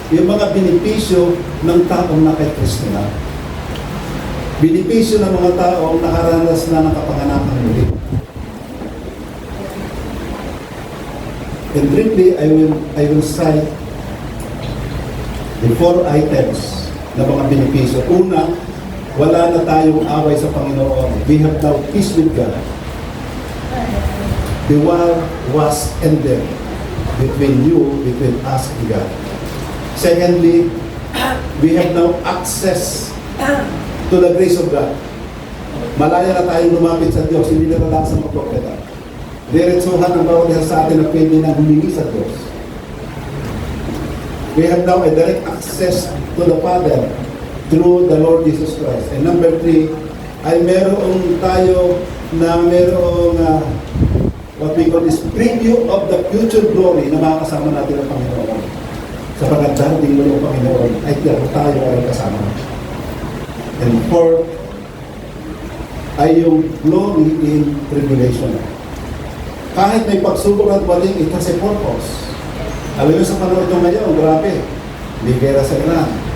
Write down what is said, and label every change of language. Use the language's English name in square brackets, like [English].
[Filipino] Yung mga benepisyo ng taong na kay Kristo na. Benepisyo ng mga taong nakaranas na ng kapanganakan muli. [English] And briefly, I will cite the 4 items [Filipino] na mga benepisyo. Una, wala na tayong away sa Panginoon. [English] We have now peace with God. The war was ended between us and God. Secondly, we have now access to the grace of God. [Filipino] Malaya na tayong lumapit sa Diyos, hindi na lang sa mga propeta. Diretsuhan ang bawat isa sa atin na pwede na humingi sa Diyos. [English] We have now a direct access to the Father through the Lord Jesus Christ. And number 3, [Filipino] ay meron tayo na merong [English] what we call is preview of the future glory [Filipino] na makakasama natin ang Panginoon. Sapagkat darating mo ng Panginoon, ay tayo ay kasama. And 4, ay yung glory in tribulation. Kahit may pagsubok at waling, [English] it has a purpose. [Filipino] Alam nyo sa panahon ito ngayon, grabe. Hindi gera sa Iran.